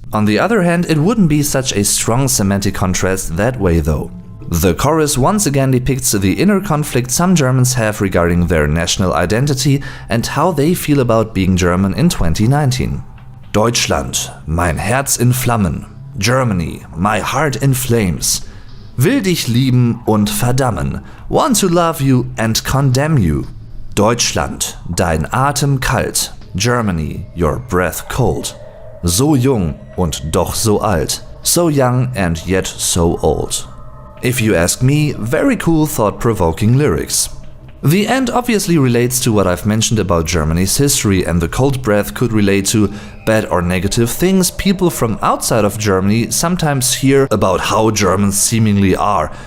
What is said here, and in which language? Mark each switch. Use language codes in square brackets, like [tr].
[en] On the other hand, it wouldn't be such a strong semantic contrast that way though. The chorus once again depicts the inner conflict some Germans have regarding their national identity and how they feel about being German in 2019. [de] Deutschland, mein Herz in Flammen. [en] Germany, my heart in flames. [de] Will dich lieben und verdammen. [en] Want to love you and condemn you. [de] Deutschland, dein Atem kalt. [en] Germany, your breath cold. [de] So jung und doch so alt. [en] So young and yet so old. If you ask me, very cool, thought-provoking lyrics. The end obviously relates to what I've mentioned about Germany's history, and the cold breath could relate to bad or negative things people from outside of Germany sometimes hear about how Germans seemingly are.